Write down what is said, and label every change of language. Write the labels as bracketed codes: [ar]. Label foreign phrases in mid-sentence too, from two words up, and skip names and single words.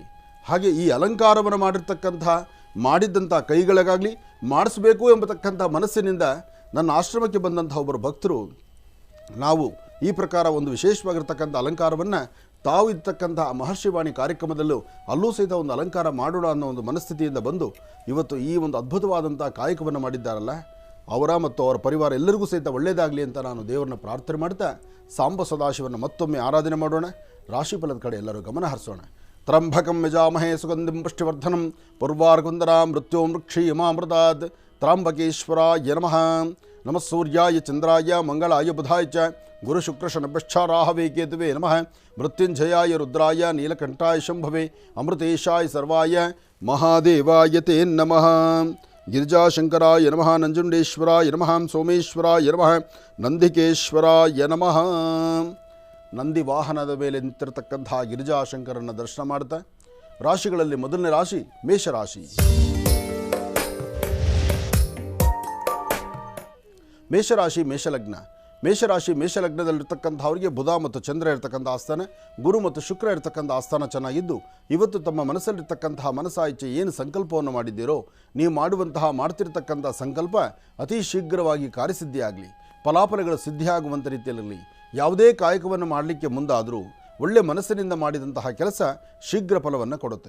[kn] ಹಾಗೆ ಈ ಅಲಂಕಾರವನ್ನು ಮಾಡಿದ್ದಂಥ ಕೈಗಳಿಗಾಗಲಿ, ಮಾಡಿಸಬೇಕು ಎಂಬತಕ್ಕಂಥ ಮನಸ್ಸಿನಿಂದ ನನ್ನ ಆಶ್ರಮಕ್ಕೆ ಬಂದಂಥ ಒಬ್ಬರು ಭಕ್ತರು, ನಾವು ಈ ಪ್ರಕಾರ ಒಂದು ವಿಶೇಷವಾಗಿರ್ತಕ್ಕಂಥ ಅಲಂಕಾರವನ್ನು ತಾವು ಇರ್ತಕ್ಕಂಥ ಮಹರ್ಷಿವಾಣಿ ಕಾರ್ಯಕ್ರಮದಲ್ಲೂ ಅಲ್ಲೂ ಸಹಿತ ಒಂದು ಅಲಂಕಾರ ಮಾಡೋಣ ಅನ್ನೋ ಒಂದು ಮನಸ್ಥಿತಿಯಿಂದ ಬಂದು ಇವತ್ತು ಈ ಒಂದು ಅದ್ಭುತವಾದಂಥ ಕಾಯಕವನ್ನು ಮಾಡಿದ್ದಾರಲ್ಲ, ಅವರ ಮತ್ತು ಅವರ ಪರಿವಾರ ಎಲ್ಲರಿಗೂ ಸಹಿತ ಒಳ್ಳೆಯದಾಗಲಿ ಅಂತ ನಾನು ದೇವರನ್ನ ಪ್ರಾರ್ಥನೆ ಮಾಡ್ತಾ ಸಾಂಬ ಸದಾಶಿವನ ಮತ್ತೊಮ್ಮೆ ಆರಾಧನೆ ಮಾಡೋಣ. ರಾಶಿಫಲದ ಕಡೆ ಎಲ್ಲರೂ ಗಮನ ಹರಿಸೋಣ. [sa] ತ್ರಂಬಕಂ ಯಜಾಮಹೇ ಸುಗಂಧಿಂ ಪುಷ್ಟಿವರ್ಧನಂ ಪೂರ್ವಾರ್ಕುಂದರಾ ಮೃತ್ಯೋ ಮೃಕ್ಷೀಯಮಾಮೃತಾತ್ ತ್ರಾಂಬಕೇಶ್ವರಾಯ ನಮಃ. ನಮಃ ಸೂರ್ಯಾಯ ಚಂದ್ರಾಯ ಮಂಗಳಾಯ ಬುಧಾಯ ಚ ಗುರು ಶುಕ್ರ ಶನಭ್ಯಶ್ಚಾರಾಹವೇ ಕೇತುವೆ ನಮಃ. ಮೃತ್ಯುಂಜಯಾಯ ರುದ್ರಾಯ ನೀಲಕಂಠಾಯ ಶಂಭವೆ ಅಮೃತೇಶಾಯ ಸರ್ವಾಯ ಮಹಾದೇವಾಯ ತೇ ನಮಃ. ಗಿರಿಜಾಶಂಕರಾಯ ನಮಃ. ನಂಜುಂಡೇಶ್ವರಾಯ ನಮಃ. ಸೋಮೇಶ್ವರಾಯ ನಮಃ. ನಂದಿಕೇಶ್ವರಾಯ ನಮಃ. [kn] ನಂದಿ ವಾಹನದ ಮೇಲೆ ನಿಂತಿರತಕ್ಕಂತಹ ಗಿರಿಜಾಶಂಕರನ್ನು ದರ್ಶನ ಮಾಡ್ತಾ ರಾಶಿಗಳಲ್ಲಿ ಮೊದಲನೇ ರಾಶಿ ಮೇಷರಾಶಿ. ಮೇಷರಾಶಿ ಮೇಷಲಗ್ನ. ಮೇಷರಾಶಿ ಮೇಷಲಗ್ನದಲ್ಲಿರ್ತಕ್ಕಂಥವರಿಗೆ ಬುಧ ಮತ್ತು ಚಂದ್ರ ಇರತಕ್ಕಂಥ ಆಸ್ಥಾನ, ಗುರು ಮತ್ತು ಶುಕ್ರ ಇರತಕ್ಕಂಥ ಆಸ್ಥಾನ ಚೆನ್ನಾಗಿದ್ದು, ಇವತ್ತು ತಮ್ಮ ಮನಸ್ಸಲ್ಲಿರ್ತಕ್ಕಂತಹ ಮನಸ್ಸಾ ಇಚ್ಛೆ ಏನು ಸಂಕಲ್ಪವನ್ನು ಮಾಡಿದ್ದೀರೋ, ನೀವು ಮಾಡ್ತಿರ್ತಕ್ಕಂಥ ಸಂಕಲ್ಪ ಅತಿ ಶೀಘ್ರವಾಗಿ ಕಾರ್ಯಸಿದ್ಧಿಯಾಗಲಿ, ಫಲಾಫಲಗಳು ಸಿದ್ಧಿಯಾಗುವಂಥ ರೀತಿಯಲ್ಲಿ ಯಾವುದೇ ಕಾಯಕವನ್ನು ಮಾಡಲಿಕ್ಕೆ ಮುಂದಾದರೂ ಒಳ್ಳೆ ಮನಸ್ಸಿನಿಂದ ಮಾಡಿದಂತಹ ಕೆಲಸ ಶೀಘ್ರ ಫಲವನ್ನು ಕೊಡುತ್ತೆ.